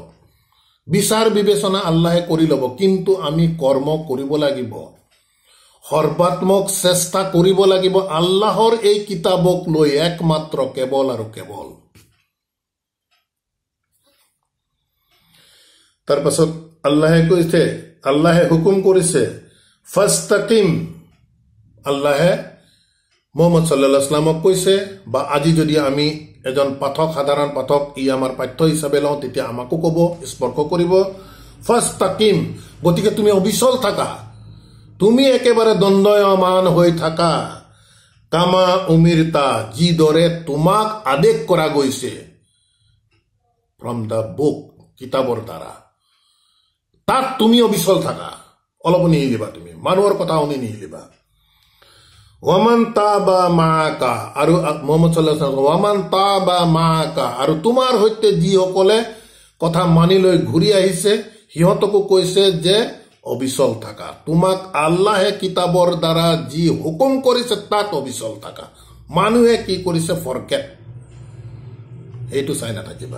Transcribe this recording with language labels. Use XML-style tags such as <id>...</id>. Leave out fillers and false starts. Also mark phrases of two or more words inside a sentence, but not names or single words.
<as>বিচাৰ বিবেচনা আল্লাহে কৰি ল'ব, কিন্তু আমি কৰ্ম কৰিব লাগিব, সৰ্বাত্মক চেষ্টা কৰিব লাগিব আল্লাহৰ এই কিতাপক লৈ, একমাত্ৰ কেৱল আৰু কেৱল। তাৰ পাছত আল্লাহে কৈছে, আল্লাহে হুকুম কৰিছে ফাস্তাকিম, আল্লাহে মুহাম্মদ</as> <ar>صلى الله عليه وسلم</ar> <as>কৈছে, বা আজি যদি আমি এজন পাঠক, সাধাৰণ পাঠক, ই আমাৰ পাঠ্য হিচাপে লওঁ, তেতিয়া আমাকো ক'ব, স্পৰ্শ কৰিব, ফাস্তাকিম, গতিকে তুমি অবিচল থাকা, তুমি একেবাৰে দণ্ডায়মান হৈ থাকা,</as> <ar>كما أمرت,</ar> <as>যিদৰে তোমাক আদেশ কৰা গৈছে,</as> <en>from the book,</en> <as>কিতাপৰ দ্বাৰা, তাত তুমি অবিচল থাকা, অলপ নিহিলিবা, তুমি মানুহৰ কথা শুনি নিহিলিবা।</as> <ar>ومن تاب معك</ar> <as>আৰু মুহাম্মদ</as> <ar>صلى الله عليه وسلم ومن تاب معك</ar> <as>আৰু তোমাৰ সৈতে যিসকলে কথা মানি লৈ ঘূৰি আহিছে সিহঁতকো কৈছে যে অবিচল থাকা। তোমাক আল্লাহে কিতাবৰ দ্বাৰা যি হুকুম কৰিছে তাত অবিচল থাকা। মানুহে কি কৰিছে ফৰগেট, সেইটো চাই নাথাকিবা।</as>